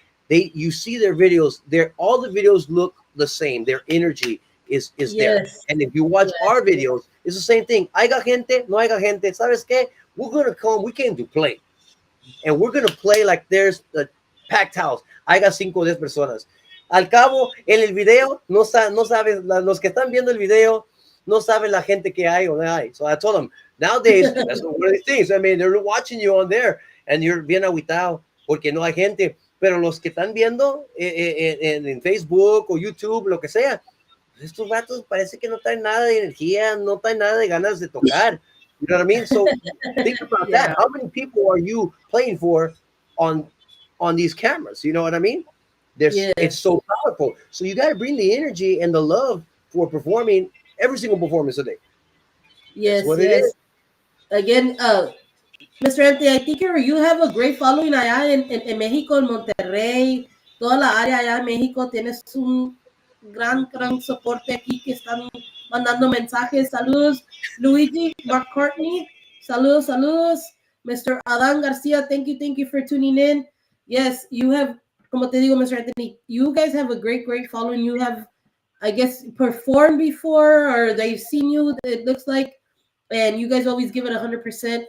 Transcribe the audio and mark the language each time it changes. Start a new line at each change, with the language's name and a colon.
English: You see their videos. All the videos look the same. Their energy is there, Yes. and if you watch Yes. our videos, it's the same thing. I got
Spanish: gente, no hay gente. ¿Sabes qué?
English: We're gonna come. We came to play and we're gonna play like there's a packed house. I got 5
Spanish: o 10 personas. Al cabo, en el video, no sabes, los que están viendo el video, no saben la gente que hay o no hay.
English: So I told them, nowadays, that's one of these things. I mean, they're watching you on there and you're
Spanish: bien aguitado porque no hay gente. Pero los que están viendo en Facebook o YouTube, lo que sea, estos vatos parece que no traen nada de energía, no traen nada de ganas de tocar.
English: You know what I mean? So think about that. Yeah. How many people are you playing for on on these cameras? You know what I mean? It's Yes. so powerful. So you got to bring the energy and the love for performing every single performance a day. That's Yes. what it is. Yes. Again, Mr. Anthony, I think you have a great following
Spanish: allá en México, en Monterrey, toda la área allá en México. Tienes un gran soporte aquí que están mandando mensajes. Saludos, Luigi McCartney. Saludos, saludos. Mr.
English: Adan Garcia, thank you for tuning in. Yes, you have,
Spanish: como te digo,
English: Mr. Anthony, you guys have a great following. You have, I guess, performed before or they've seen you, it looks like, and you guys always give it 100%.